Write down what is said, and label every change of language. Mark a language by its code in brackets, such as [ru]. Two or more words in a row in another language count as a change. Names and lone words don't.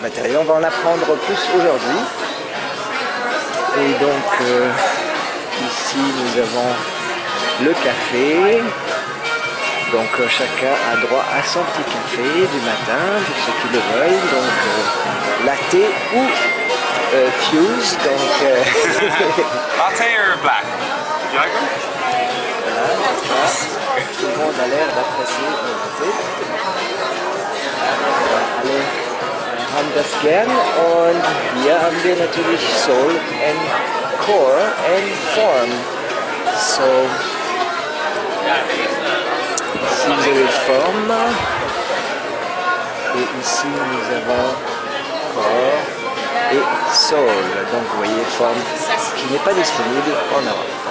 [fr] On va en apprendre plus aujourd'hui. Et donc ici nous avons le café, donc chacun a droit à son petit café du matin, pour ceux qui le veulent, donc latte ou Fuse, donc... [en] Latte or black? Jagger? [fr] Voilà, tout le monde a l'air d'apprécier notre thé. [de] Alle haben das gern und hier haben wir natürlich [en] Soul and Core and Form. [fr] So, ici vous avez Forme et ici nous avons Core et Soul. Donc vous voyez Forme qui n'est pas disponible en Europe.